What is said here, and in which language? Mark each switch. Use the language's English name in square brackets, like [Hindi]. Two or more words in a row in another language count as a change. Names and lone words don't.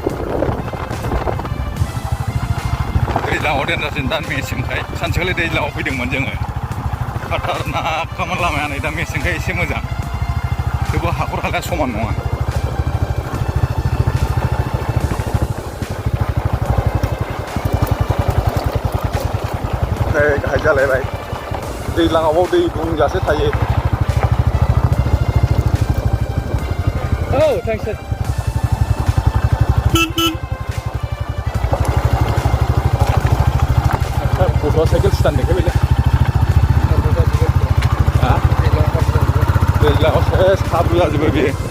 [Bodo] दैज्लाङाव देरजासिन दा मेसेंखाय सानसेखालि दैज्लाङाव फैदोंमोन जोङो खाथारनाकखामोन लामाया नै दा मेसेंखाय एसे मोजां थेवबो हाखर हालाया समान नङा नै गाहाय जालायबाय दैज्लाङाव दै बुंजासे थायो [English] Oh, thanks sir. [Bodo] गथ'आ [English] cycle stand [Bodo] देखायबायलै दैज्लाङाव सेस हाब्रु जाजोबो बेयो